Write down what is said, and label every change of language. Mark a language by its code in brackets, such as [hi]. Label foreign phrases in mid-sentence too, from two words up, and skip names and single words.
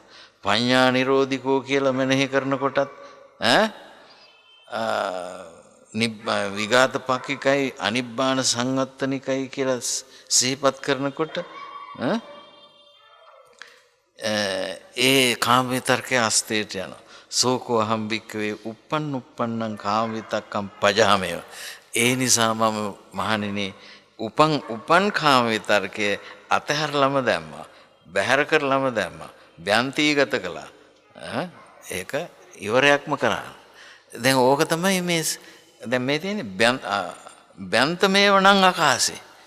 [pi] පඤ්ඤා නිරෝධිකෝ [si] කියලා මෙනෙහි කරනකොටත් [pi] විඝාත පක්ඛිකයි අනිබ්බාන සංවත්තනිකයි [si] කියලා සිහිපත් කරනකොට ඒ කාම විතර්කයේ අස්තේට යනවා. [pi] සෝකෝ අහම් භික්කවේ uppannං කාම විතක්කම් පජාමේව. [si] ඒ නිසා මම මහණෙනි උපන් කාම විතර්කයේ අතහැරලම දැම්මා. බැහැර කරලම දැම්මා. ව්‍යන්තිගත කළා. ඒක ඉවරයක්ම කරා. දැන් ඕක තමයි මේ දැන් මේ තියෙන්නේ බ්‍යන්තමේව නම් ආකාශේ.